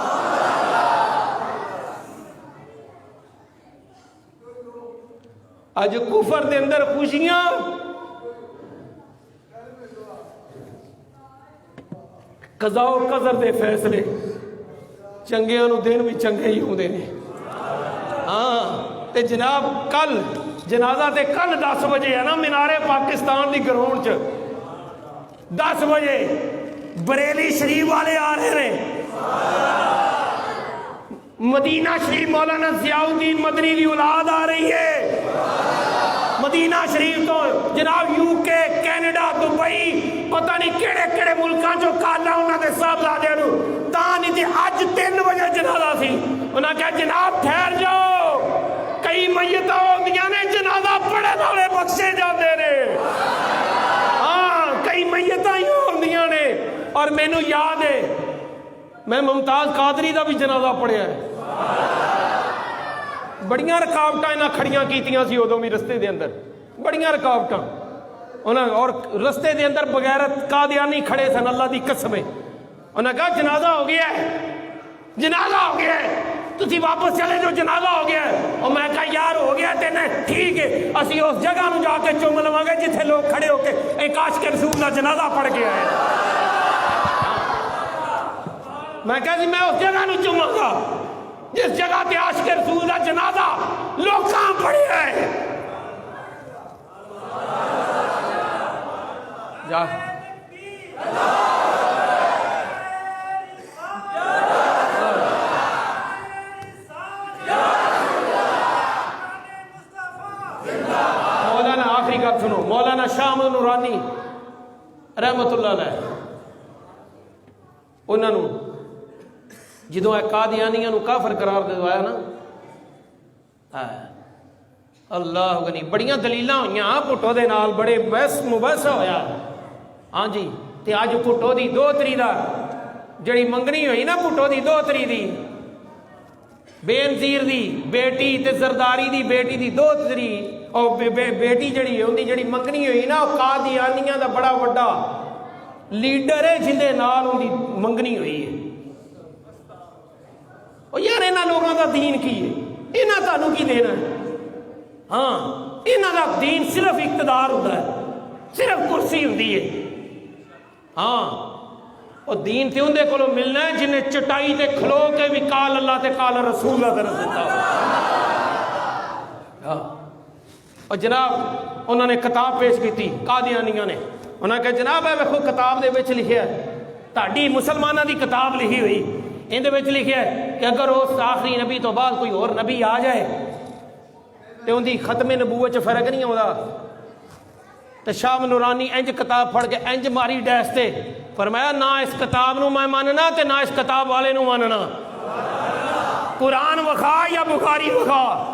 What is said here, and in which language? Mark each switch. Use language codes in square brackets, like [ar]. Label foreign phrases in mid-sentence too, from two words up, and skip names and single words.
[pa] اج کفر دے اندر خوشیاں، قضاء و قدر دے فیصلے، چنگیاں نو دن بھی چنگے ہی ہوندے نے، ہاں تے جناب کل جنازہ تے کل 10 بجے ہے نا مینارے پاکستان دی گراؤنڈ چ، 10 بجے بریلی شریف والے آ رہے ہیں، مدینہ شریف مولانا ضیاء الدین مدنی [ur] کی اولاد آ رہی ہے، [pa] مدینہ شریف تو جناب یو کے کینیڈا دبئی پتہ نہیں کیڑے کیڑے ملکاں جو کالا انہاں دے صاحبزادیاں نو تاں نہیں تے اج 3 بجے جنازہ سی، انہاں کہا جناب ٹھہر جاؤ، کئی میتاں ہوندیاں نے جنازہ پڑھے والے بخشے جاندے نے، ہاں کئی میتاں ہی ہوندیاں نے، اور مینوں یاد ہے میں ممتاز قادری دا بھی جنازہ پڑھیا ہے، بڑیاں رکاوٹاں انہاں کھڑیاں کیتیاں سی ادوں بھی رستے دے اندر، بڑیاں رکاوٹاں انہاں، اور رستے دے اندر بغیرت قادیانی کھڑے سن، اللہ دی قسم ہے، انہاں کہا جنازہ ہو گیا ہے، جنازہ ہو گیا ہے، تسی واپس چلے جو جنازہ ہو گیا ہے، اور میں کہا یار ہو گیا تے نہیں ٹھیک ہے اسی اس جگہ نو جا کے چوم لواں گے جتھے لوگ کھڑے ہو کے ایک عاشق رسول دا جنازہ پڑھ کے آئے، میں کہا جی میں اس جگہ نو چوماں گا جس جگہ تے عاشق رسول دا جنازہ لوکاں پڑھے آئے، جا مولانا آخری گل سنو، مولانا شاہ احمد نورانی رحمت اللہ علیہ انہوں نے جدوں اے قادیانیاں نو کافر قرار دوایا نا، اللہ غنی بڑیاں دلیلاں ہوئیاں پٹھو دے نال، بڑے بحث مباحثہ ہویا، ہاں جی تے اج پٹھو دی 2 تری دا جڑی منگنی ہوئی نا پٹھو دی 2 تری دی بے نظیر دی بیٹی تے زرداری دی بیٹی دی 2 تری، اور بیٹی جڑی ہے اندی جڑی منگنی ہوئی نا قادیانیاں دا بڑا وڈا لیڈر ہے جندے نال اندی منگنی ہوئی ہے، اور یار انہاں لوگاں دا دین کی ہے، انہاں تانوں کی دینا ہے، ہاں انہاں دا دین صرف [ur] اقتدار ہوتا ہے، صرف کرسی ہوتی ہے، [pa] ہاں اور دین تے اندے کولوں ملنا ہے جنہیں چٹائی تے کھلو کے بھی قال اللہ تے قال رسول اللہ درس دیتا [ur] ہو، اور جناب انہوں نے کتاب پیش کی تھی قادیانیاں نے، انہوں نے کہا جناب [pa] ہے ویکھو کتاب دے وچ لکھیا ہے، تہاڈی مسلماناں دی کتاب لکھی ہوئی اندے وچ لکھیا ہے کہ اگر اس آخری نبی تو بعد کوئی اور نبی آ جائے تے ان دی ختم نبوت چ فرق نہیں ہوتا، تو شاہ نورانی انج کتاب پڑھ کے انج ماری ڈیس تے فرمایا نہ اس کتاب نو میں ماننا تے نہ اس کتاب والے نو ماننا، قرآن وکھا یا بخاری وکھا،